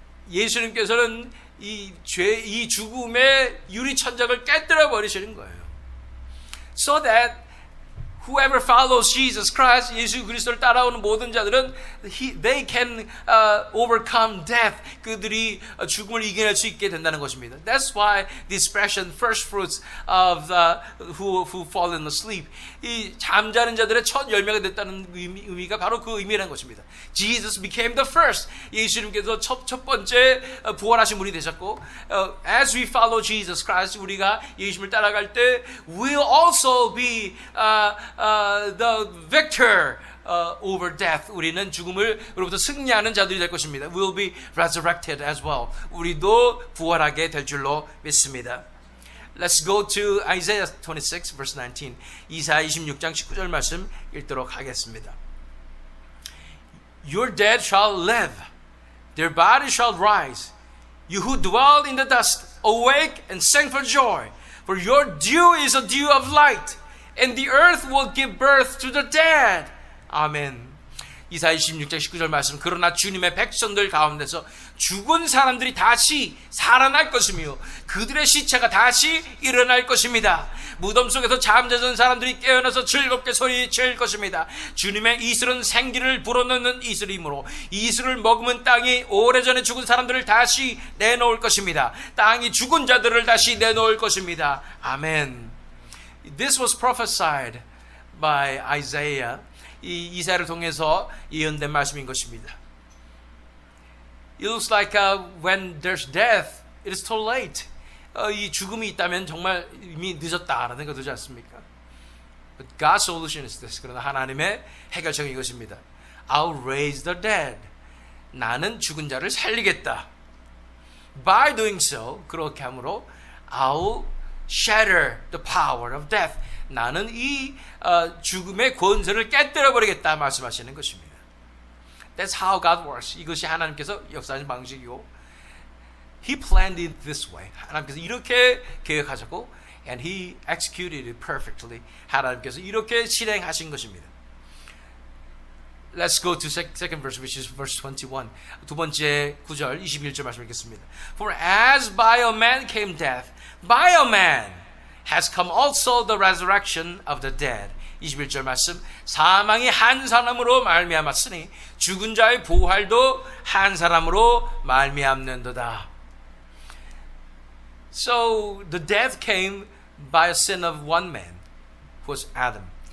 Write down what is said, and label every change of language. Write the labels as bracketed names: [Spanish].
[Korean] 예수님께서는 이 죽음의 유리천장을 깨뜨려 버리시는 거예요. [English] So that whoever follows Jesus Christ, [Korean] 예수 그리스도를 따라오는 모든 자들은 [English] they can overcome death. [Korean] 그들이 죽음을 이겨낼 수 있게 된다는 것입니다. [English] That's why the expression first fruits of who fallen asleep. [Korean] 이 잠자는 자들의 첫 열매가 됐다는 의미가 바로 그 의미라는 것입니다. [English] Jesus became the first. [Korean] 예수님께서 첫 번째 부활하신 분이 되셨고, [English] as we follow Jesus Christ, [Korean] 우리가 예수님을 따라갈 때 [English] we'll also be the victor over death. [Korean] 우리는 죽음으로부터 승리하는 자들이 될 것입니다. [English] We'll be resurrected as well. [Korean] 우리도 부활하게 될 줄로 믿습니다. [English] Let's go to Isaiah 26 verse 19. [Korean] 이사야 26장 19절 말씀 읽도록 하겠습니다. [English] Your dead shall live, their bodies shall rise. You who dwell in the dust, awake and sing for joy, for your dew is a dew of light. And the earth will give birth to the dead. [Korean] 아멘. 이사야 26장 19절 말씀. 그러나 주님의 백성들 가운데서 죽은 사람들이 다시 살아날 것이며 그들의 시체가 다시 일어날 것입니다. 무덤 속에서 잠자던 사람들이 깨어나서 즐겁게 소리칠 것입니다. 주님의 이슬은 생기를 불어넣는 이슬이므로 이슬을 먹으면 땅이 오래전에 죽은 사람들을 다시 내놓을 것입니다. 땅이 죽은 자들을 다시 내놓을 것입니다. 아멘. [English] This was prophesied by Isaiah. [Korean] 이 이사야를 통해서 예언된 말씀인 것입니다. [English] It looks like when there's death, it is too late. [Korean] 이 죽음이 있다면 정말 이미 늦었다라는 생각이 들지 않습니까? [English] But God's solution is this. [Korean] 그러나 하나님의 해결책은 이것입니다. [English] I'll raise the dead. [Korean] 나는 죽은 자를 살리겠다. [English] By doing so, [Korean] 그렇게 함으로 [English] I'll shatter the power of death. [Korean] 나는 이 죽음의 권세를 깨뜨려 버리겠다 말씀하시는 것입니다. [English] That's how God works. [Korean] 이것이 하나님께서 역사하는 방식이고, [English] He planned it this way. [Korean] 하나님께서 이렇게 계획하셨고, [English] and He executed it perfectly. [Korean] 하나님께서 이렇게 실행하신 것입니다. [English] Let's go to second verse, which is verse 21. [Korean] 두 번째 구절 21절 말씀 읽겠습니다. [English] For as by a man came death, by a man has come also the resurrection of the dead. [Korean] 21절 말씀. 사망이 한 사람으로 말미암았으니 죽은 자의 부활도 한 사람으로 말미암는도다. [English] So the death came by a sin of one man, who was Adam.